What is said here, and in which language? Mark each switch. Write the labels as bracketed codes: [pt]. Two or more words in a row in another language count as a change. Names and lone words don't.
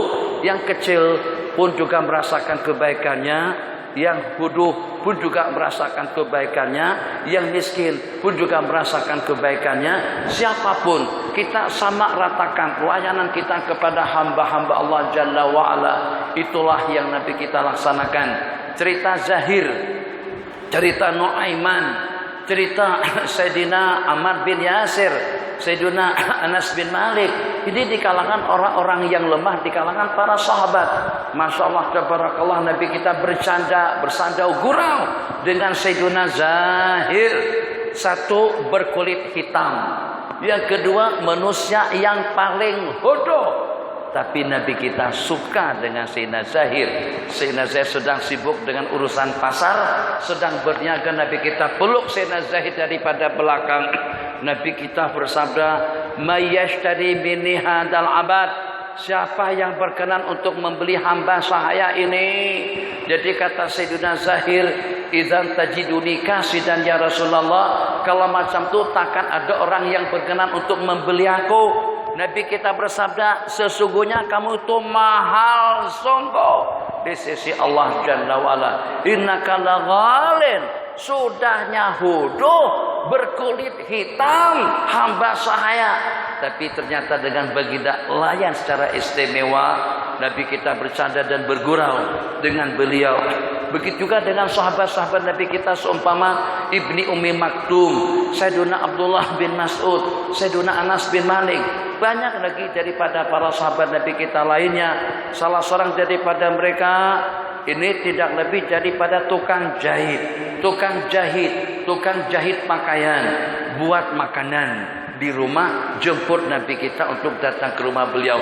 [ms] Yang kecil pun juga merasakan kebaikannya, yang bodoh pun juga merasakan kebaikannya, yang miskin pun juga merasakan kebaikannya. Siapapun kita sama ratakan pelayanan kita kepada hamba-hamba Allah [ar] جل وعلا. [ms] Itulah yang Nabi kita laksanakan. Cerita Zahir, cerita Nuaiman, cerita Sayyidina Ammar bin Yasir, Sayyidina Anas bin Malik. Ini di kalangan orang-orang yang lemah, di kalangan para sahabat. [ar] ما شاء الله، تبارك الله, [ms] Nabi kita bersandau gurau dengan Sayyidina Zahir. Satu, berkulit hitam. Yang kedua, manusia yang paling bodoh. Tapi Nabi kita suka dengan Sayyidina Zahir. Sayyidina Zahir sedang sibuk dengan urusan pasar, sedang berniaga. Nabi kita peluk Sayyidina Zahir daripada belakang. Nabi kita bersabda, [ar] "من يشتري مني هذا العبد." [ms] Siapa yang berkenan untuk membeli hamba sahaya ini? Jadi kata Sayyidina Zahir, [ar] "إذن تجدوني كاسدا يا رسول الله." [ms] Kalau macam itu takkan ada orang yang berkenan untuk membeli aku. Nabi kita bersabda, sesungguhnya kamu itu mahal sungguh di sisi Allah [ar] جل وعلا. إنك لغال, [ms] sudahnya huduh, berkulit hitam, hamba sahaya. Tapi ternyata dengan baginda layan secara istimewa. Nabi kita bercanda dan bergurau dengan beliau. Begitu juga dengan sahabat-sahabat Nabi kita seumpama Ibni Ummi Maktum, Sayyidina Abdullah bin Mas'ud, Sayyidina Anas bin Malik. Banyak lagi daripada para sahabat Nabi kita lainnya. Salah seorang daripada mereka ini tidak lebih daripada tukang jahit. Tukang jahit pakaian, buat makanan di rumah, jemput Nabi kita untuk datang ke rumah beliau.